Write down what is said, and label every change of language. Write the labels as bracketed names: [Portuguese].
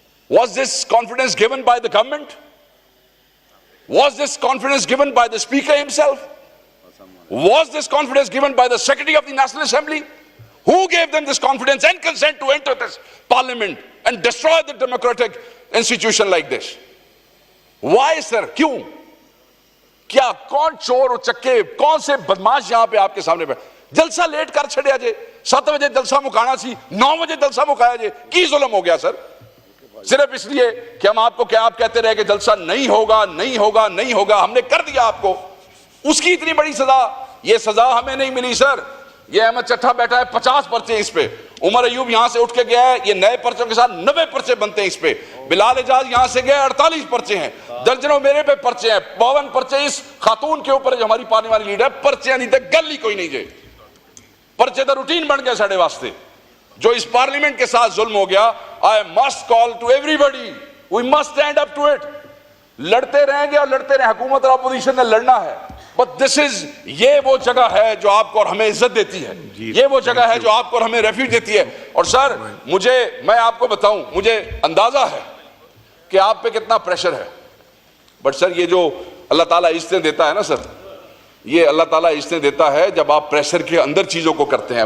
[English] Was this confidence given by the government? Was this confidence given by the speaker himself? Was this confidence given by the secretary of the National Assembly? Who gave them this confidence and consent to enter this parliament and destroy the democratic institution like this? Why sir? [Urdu] کیوں؟ کیا کون چور و چکے، کون سے بدماش یہاں پہ آپ کے سامنے بیٹھے؟ [Punjabi] جلسہ لیٹ کر چھڑیا جے، 7 بجے جلسہ مکانا سی، 9 بجے جلسہ مکایا جے. [Urdu] کی ظلم ہو گیا سر؟ صرف اس لیے کہ ہم آپ کو کیا آپ کہتے رہے کہ جلسہ نہیں ہوگا نہیں ہوگا نہیں ہوگا، ہم نے کر دیا آپ کو. اس کی اتنی بڑی سزا، یہ سزا ہمیں نہیں ملی سر، یہ احمد چٹھا بیٹھا ہے 50 پرچے اس پہ, عمر ایوب یہاں سے اٹھ کے گیا ہے, یہ نئے پرچوں کے ساتھ 90 پرچے بنتے ہیں اس پہ, بلال اعجاز یہاں سے گیا 48 پرچے ہیں, درجنوں میرے پہ پرچے ہیں, 52 پرچے اس خاتون کے اوپر جو ہماری پارلیمانی لیڈر ہے, پرچے نہیں تھے [Punjabi] گل ہی کوئی نہیں جائے, [Urdu] پرچے تو روٹین بن گئے ساڑھے واسطے. جو اس پارلیمنٹ کے ساتھ ظلم ہو گیا, [English] I must call to everybody, we must stand up to it. [Urdu] لڑتے رہیں گے اور لڑتے رہیں, حکومت اور اپوزیشن نے لڑنا ہے, [English] but this is, [Urdu] یہ وہ جگہ ہے جو آپ کو اور ہمیں عزت دیتی ہے, یہ وہ جگہ ہے جو آپ کو اور ہمیں ریفیوج دیتی ہے. اور سر میں آپ کو بتاؤں, مجھے اندازہ ہے کہ آپ پہ کتنا پریشر ہے, بٹ سر یہ جو اللہ تعالیٰ عزتیں دیتا ہے نا سر, یہ اللہ تعالیٰ عزتیں دیتا ہے جب آپ پریشر کے اندر چیزوں کو کرتے ہیں.